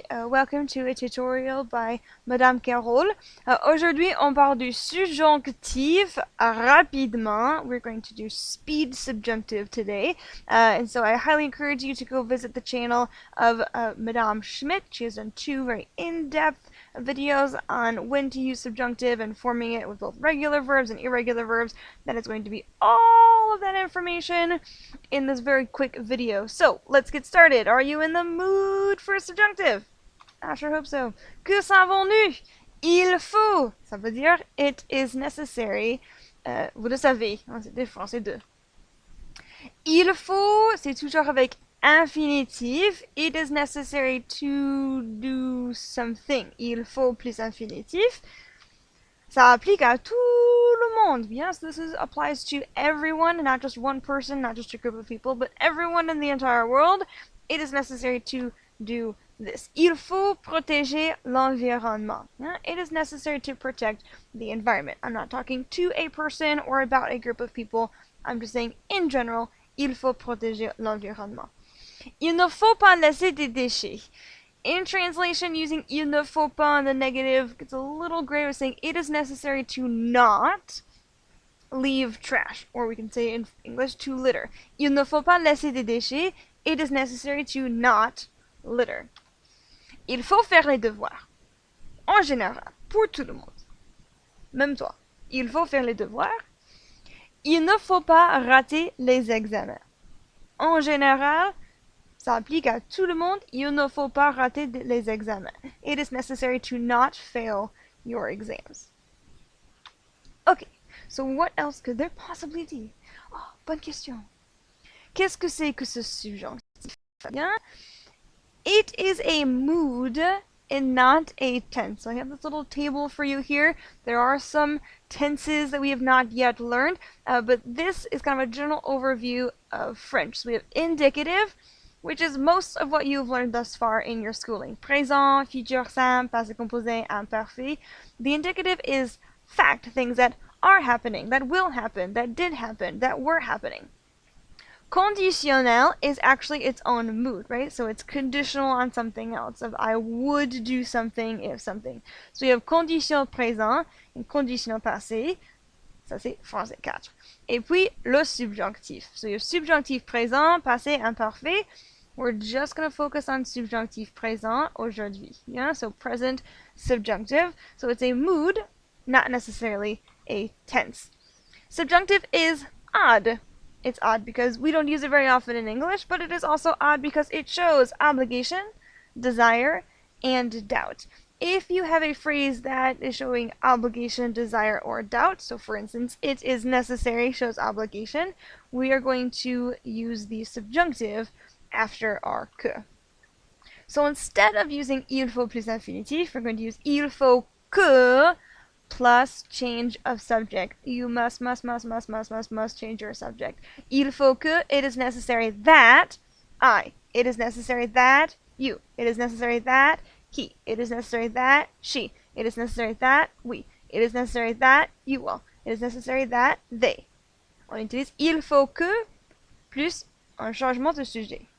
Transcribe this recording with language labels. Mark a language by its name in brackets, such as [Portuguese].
[English] Welcome to a tutorial by Madame Carole. [French] Aujourd'hui, on parle du subjonctif rapidement. [English] We're going to do speed subjunctive today. And so I highly encourage you to go visit the channel of Madame Schmidt. She has done two very in-depth videos on when to use subjunctive and forming it with both regular verbs and irregular verbs. That is going to be all of that information in this very quick video. So, let's get started. Are you in the mood for a subjunctive? I sure hope so. [French] Que savons-nous? Il faut. Ça veut dire [English] it is necessary. [French] Vous le savez. C'est des français deux. Il faut, c'est toujours avec infinitif. [English] It is necessary to do something. [French] Il faut plus infinitif. Ça applique à tout le monde. [English] Yes, applies to everyone, not just one person, not just a group of people, but everyone in the entire world. It is necessary to do this. [French] Il faut protéger l'environnement. [English] Yeah? It is necessary to protect the environment. I'm not talking to a person or about a group of people. I'm just saying, in general, [French] il faut protéger l'environnement. Il ne faut pas laisser des déchets. [English] In translation, using [French] il ne faut pas [English] in the negative gets a little gray with saying it is necessary to not leave trash. Or we can say in English, to litter. [French] Il ne faut pas laisser des déchets. [English] It is necessary to not litter. [French] Il faut faire les devoirs. En général, pour tout le monde. Même toi. Il faut faire les devoirs. Il ne faut pas rater les examens. En général, ça applique à tout le monde. Il ne faut pas rater les examens. [English] It is necessary to not fail your exams. Okay, so what else could there possibly be? [French] Oh, bonne question. Qu'est-ce que c'est que ce subjonctif? Bien. [English] It is a mood and not a tense. So I have this little table for you here. There are some tenses that we have not yet learned, but this is kind of a general overview of French. So we have indicative, which is most of what you've learned thus far in your schooling. Présent, futur simple, passé composé, imparfait. The indicative is fact, things that are happening, that will happen, that did happen, that were happening. Conditionnel is actually its own mood, right? So it's conditional on something else, of I would do something if something. So you have conditionnel présent and conditionnel passé. [French] Ça, c'est français 4. Et puis, le subjonctif. [English] So you have subjonctif présent, passé, imparfait. We're just going to focus on subjonctif présent aujourd'hui. Yeah? So present subjunctive. So it's a mood, not necessarily a tense. Subjunctive is odd. It's odd because we don't use it very often in English, but it is also odd because it shows obligation, desire, and doubt. If you have a phrase that is showing obligation, desire, or doubt, so for instance, it is necessary shows obligation, we are going to use the subjunctive after our que. So instead of using [French] il faut plus infinitif, [English] we're going to use [French] il faut que [English] plus change of subject. You must change your subject. [French] Il faut que, [English] it is necessary that I. It is necessary that you. It is necessary that he. It is necessary that she. It is necessary that we. It is necessary that you will. It is necessary that they. [French] On utilise il faut que plus un changement de sujet.